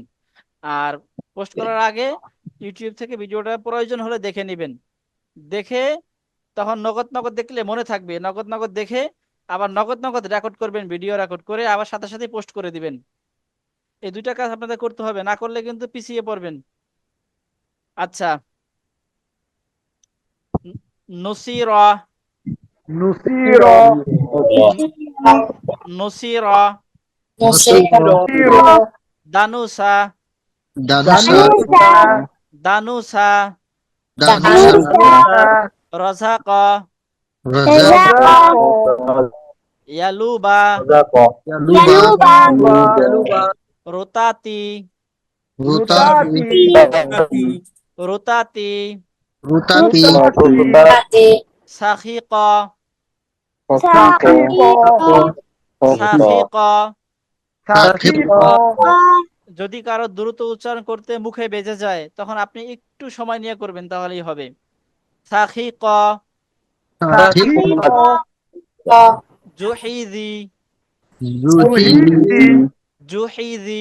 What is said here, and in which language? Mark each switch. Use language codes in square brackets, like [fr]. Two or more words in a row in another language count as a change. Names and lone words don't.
[bn] আর পোস্ট করার আগে ইউটিউব থেকে ভিডিওটা প্রয়োজন হলে দেখে নেবেন। দেখে তখন নগদ নগদ দেখলে মনে থাকবে, নগদ নগদ দেখে আবার নগদ নগদ রেকর্ড করবেন, ভিডিও রেকর্ড করে আবার সাথে সাথে পোস্ট করে দিবেন। এই দুইটা কাজ আপনাদের করতে হবে, না করলে কিন্তু পিছিয়ে পড়বেন। আচ্ছা, নসিরা, নুসিরা, নসিরা, নুসিরা, দানুসা, দানুসা, দানুসা, দানুসা, রাজাকা, রাজা, ইয়ালুবা, ইয়ালুবা, রুতাতি, রুতাতি, রুতাতি, রুতাতি, সাখিকা, সাকিবা, সাখিকা। সাকিবা, যদি কারো দ্রুত উচ্চারণ করতে মুখে বেজে যায় তখন আপনি একটু সময় নিয়ে করবেন, তাহলেই হবে। সাখিকা, সাকিবা, জুহিদি, জুহিদি, জুহিদি,